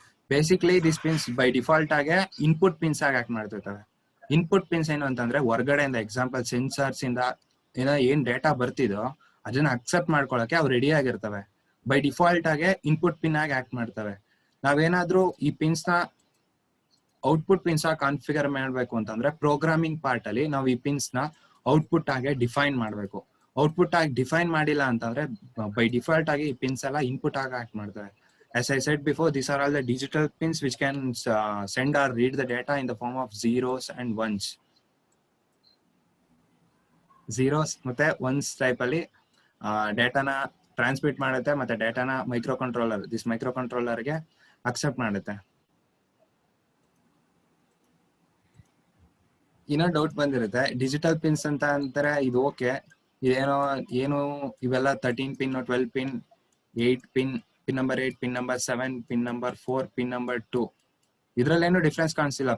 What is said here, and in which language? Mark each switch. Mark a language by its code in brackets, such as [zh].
[en] Basically these pins by default ಆಗಿ input pins [kn] ಆಗಿ act ಮಾಡ್ತಿರ್ತವೆ. Input pins ಏನು ಅಂತಂದ್ರೆ ಹೊರಗಡೆಯಿಂದ ಎಕ್ಸಾಂಪಲ್ ಸೆನ್ಸರ್ಸ್ ಇಂದ ಏನೋ ಏನ್ ಡೇಟಾ ಬರ್ತಿದೋ ಅದನ್ನ ಅಕ್ಸೆಪ್ಟ್ ಮಾಡ್ಕೊಳಕ್ಕೆ ಅವು ರೆಡಿ ಆಗಿರ್ತವೆ. ಬೈ ಡಿಫಾಲ್ಟ್ ಆಗಿ ಇನ್ಪುಟ್ ಪಿನ್ ಆಗಿ ಆಕ್ಟ್ ಮಾಡ್ತವೆ. ನಾವೇನಾದ್ರೂ ಈ ಪಿನ್ಸ್ ನ ಔಟ್ಪುಟ್ ಪಿನ್ಸ್ ಆಗಿ ಕಾನ್ಫಿಗರ್ ಮಾಡ್ಬೇಕು ಅಂತಂದ್ರೆ ಪ್ರೋಗ್ರಾಮಿಂಗ್ ಪಾರ್ಟ್ ಅಲ್ಲಿ ನಾವು ಈ ಪಿನ್ಸ್ ನ ಔಟ್ಪುಟ್ ಆಗಿ ಡಿಫೈನ್ ಮಾಡ್ಬೇಕು. ಔಟ್ಪುಟ್ ಆಗಿ ಡಿಫೈನ್ ಮಾಡಿಲ್ಲ ಅಂತಂದ್ರೆ ಬೈ ಡಿಫಾಲ್ಟ್ ಆಗಿ ಈ ಪಿನ್ಸ್ ಎಲ್ಲ ಇನ್ಪುಟ್ ಆಗಿ ಆಕ್ಟ್ ಮಾಡ್ತವೆ. [en] As I said before, these are all the digital pins which can send or read the data in the form of zeros and ones. [kn] Zeros ಮತ್ತೆ ones type ಅಲ್ಲಿ ಡೇಟಾನ transmit ಮಾಡುತ್ತೆ, ಮತ್ತೆ ಡೇಟಾನ micro controller, this micro ಕಂಟ್ರೋಲರ್ಗೆ accept ಮಾಡುತ್ತೆ. ಇನ್ನೂ doubt ಬಂದಿರುತ್ತೆ, digital pins ಅಂತ ಅಂತಾರೆ, ಇದು ಓಕೆ, ಇದೇನೋ ಏನು ಇವೆಲ್ಲ 13 pin 12 pin 8 pin pin number 8 pin number 7 pin number 4 pin number 2 ಇದ್ರಲ್ಲೇನು difference ಕಾಣಿಸ್ತಿಲ್ಲ.